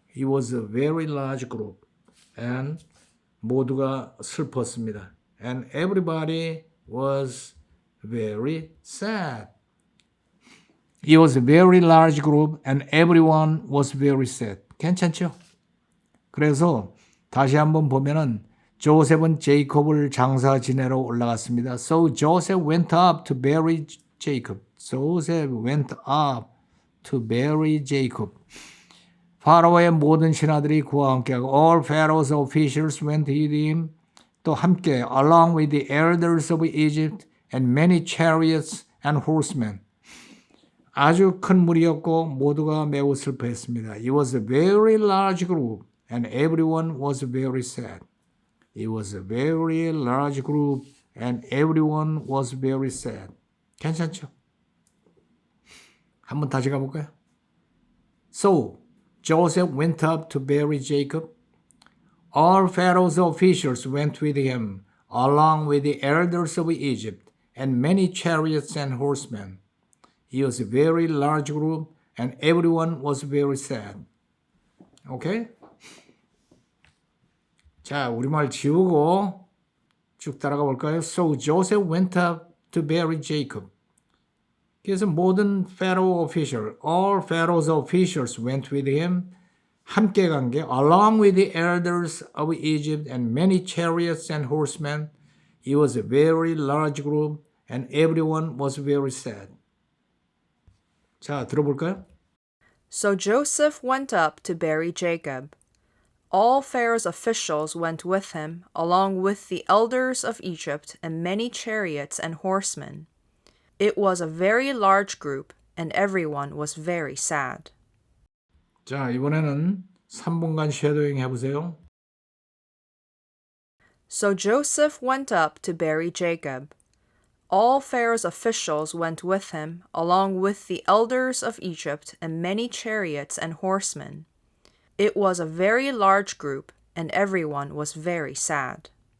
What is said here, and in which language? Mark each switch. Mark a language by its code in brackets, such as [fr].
[en] It was a very large group. [ko] And 모두가 슬펐습니다. [en] And everybody was very sad. It was a very large group and everyone was very sad. [ko] 괜찮죠? 그래서 다시 한번 보면은 조셉은 제이콥을 장사 지내러 올라갔습니다. [en] So Joseph went up to bury Jacob. Joseph went up to bury Jacob. [ko] 파라오의 모든 신하들이 그와 함께하고 [en] all Pharaoh's officials went with him. [ko] 또 함께 [en] along with the elders of Egypt and many chariots and horsemen. [ko] 아주 큰 무리였고 모두가 매우 슬퍼했습니다. [en] It was a very large group and everyone was very sad. It was a very large group and everyone was very sad. [ko] 괜찮죠? 한번 다시 가볼까요? [en] So Joseph went up to bury Jacob. All Pharaoh's officials went with him, along with the elders of Egypt, and many chariots and horsemen. It was a very large group, and everyone was very sad. Okay? [ko] 자, 우리말 지우고 쭉 따라가 볼까요? [en] So Joseph went up to bury Jacob. [ko] 그래서 모든 [en] Pharaoh official, all Pharaoh's officials went with him. [ko] 함께 간 게 [en] along with the elders of Egypt and many chariots and horsemen. It was a very large group and everyone was very sad. [ko] 자, 들어볼까요? [en] So Joseph went up to bury Jacob. All Pharaoh's officials went with him, along with the elders of Egypt and many chariots and horsemen. It was a very large group, and everyone was very sad. [ko] 자, 이번에는 3분간 쉐도잉 해보세요. [en] So Joseph went up to bury Jacob. All Pharaoh's officials went with him, along with the elders of Egypt and many chariots and horsemen. It was a very large group, and everyone was very sad.